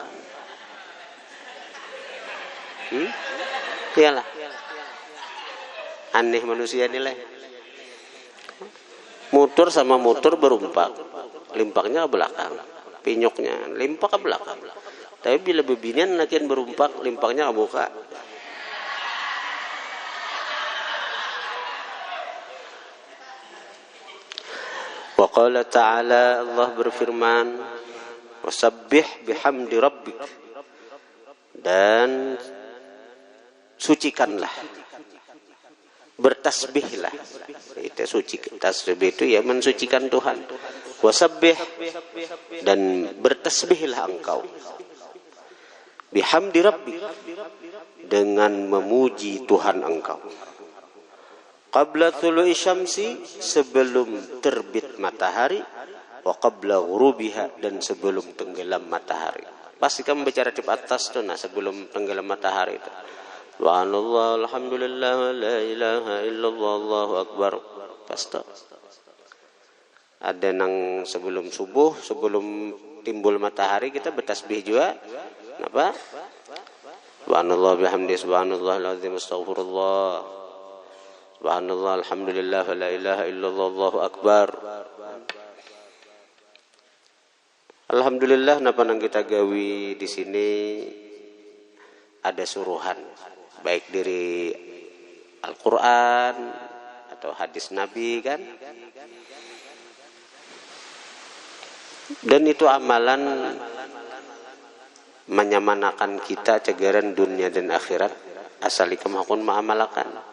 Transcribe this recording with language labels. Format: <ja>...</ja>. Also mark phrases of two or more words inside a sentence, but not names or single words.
<bjn>Iyalah. Aneh manusia nilai. Motor sama motor berumpak, limpaknya ke belakang, pinyoknya limpak ke belakang. Tapi bila bebinian lakian berumpak, limpaknya ke muka.</bjn> <ar>وقال تعالى,</ar> <bjn>Allah berfirman,</bjn> <ar>وسبح بحمد ربك,</ar> <bjn>dan sucikanlah, bertasbihlah. Itu suci, tasbih itu ya mensucikan Tuhan. Wasabbih, dan bertasbihlah engkau.</bjn> <ar>بحمد ربك,</ar> <bjn>dengan memuji Tuhan engkau.</bjn> <ar>قبل طلوع الشمس,</ar> <bjn>sebelum terbit matahari,</bjn> <ar>وقبل غروبها,</ar> <bjn>dan sebelum tenggelam matahari. Pasti kamu bicara di atas tuh, nah sebelum tenggelam matahari itu.</bjn> <ar>سبحان الله، الحمد لله، لا إله إلا الله، الله أكبر.</ar> <bjn>Pasti. Ada nang sebelum subuh, sebelum timbul matahari kita bertasbih juga. Apa?</bjn> <ar>سبحان الله بحمد، سبحان الله العظيم، أستغفر الله. سبحان الله، الحمد لله، لا إله إلا الله، الله أكبر.</ar> <bjn>Alhamdulillah, napa nang kita gawi di sini ada suruhan, baik dari Al-Quran atau hadis Nabi kan. Dan itu amalan menyamanakan kita cegaran dunia dan akhirat, asal ikam hakun ma'amalakan.</bjn>